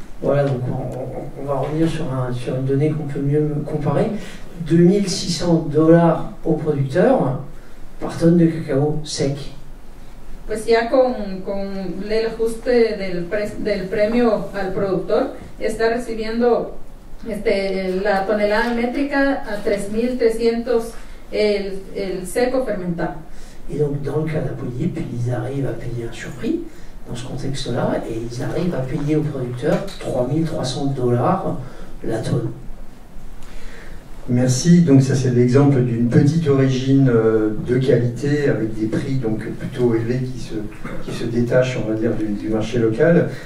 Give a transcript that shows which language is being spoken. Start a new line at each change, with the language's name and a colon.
French: Voilà, donc on va revenir sur une donnée qu'on peut mieux comparer. $2.600 au producteur par tonne de cacao sec.
Spanish: Pues ya con el ajuste del premio al productor, está recibiendo la tonelada métrica a 3.300 el seco fermentado.
French: Et donc dans le cas d'Apodip, ils arrivent à payer un surprix dans ce contexte-là, et ils arrivent à payer aux producteurs $3.300 la tonne. Merci. Donc ça c'est l'exemple d'une petite origine de qualité avec des prix donc plutôt élevés qui se détachent, on va dire, du marché local.